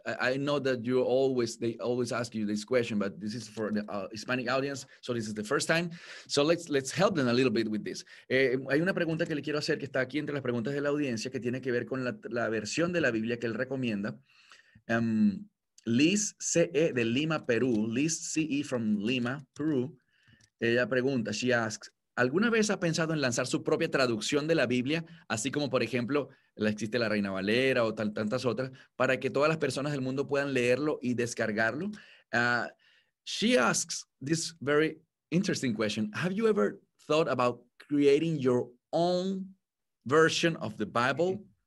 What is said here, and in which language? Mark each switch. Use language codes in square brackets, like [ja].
[en] I know that you always, they always ask you this question, but this is for the Hispanic audience, so this is the first time. So let's help them a little bit with this. [es] Hay una pregunta que le quiero hacer que está aquí entre las preguntas de la audiencia que tiene que ver con la versión de la Biblia que él recomienda. Liz C.E. de Lima, Perú. Liz C.E. [en] from Lima, Peru. [es] Ella pregunta, [en] she asks, [es] ¿alguna vez ha pensado en lanzar su propia traducción de la Biblia, así como, por ejemplo, la existe la Reina Valera o tantas otras, para que todas las personas del mundo puedan leerlo y descargarlo? [en] She asks this very interesting question. Have you ever thought about creating your own version of the Bible?